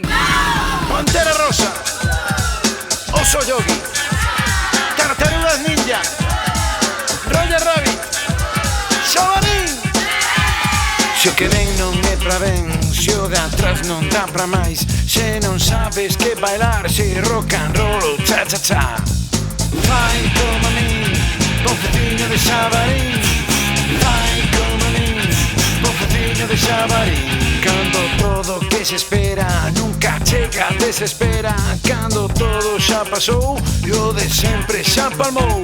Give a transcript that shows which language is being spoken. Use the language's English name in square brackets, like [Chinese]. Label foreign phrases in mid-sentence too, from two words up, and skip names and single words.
[Galician] Pantera Rosa, Oso Yogi, Tartarugas Ninja, Roger Rabbit, Xabarín. Se o que ven non é pra ben, se o de atrás non dá pra máis, se non sabes que bailar, se [English] rock and roll, [Galician] cha cha cha. Fai como a min, bom focinho de Xabarín. Fai como a min, bom focinho de Xabarín. Cando todo que se espera nunca chega, desespera. Cando todo xa pasou e o de sempre xa palmou.